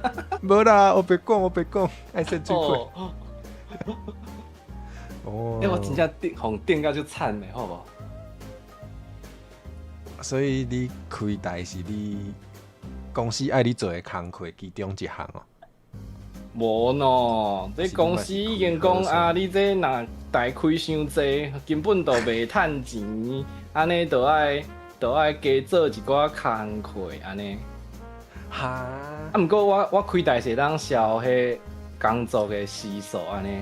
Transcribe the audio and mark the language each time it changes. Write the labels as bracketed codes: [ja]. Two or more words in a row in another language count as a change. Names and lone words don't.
[nan] 无啦，我别讲，爱说最贵。哦。我真正互定到就惨的，好无？所以你开台是你公司爱你做的工课其中一项哦。无喏，这公司已经讲啊，你这若台开伤济，根本就袂趁钱，安尼就爱加做一寡工课安尼。哈。啊，毋过我开台是当消迄工作的时数安尼。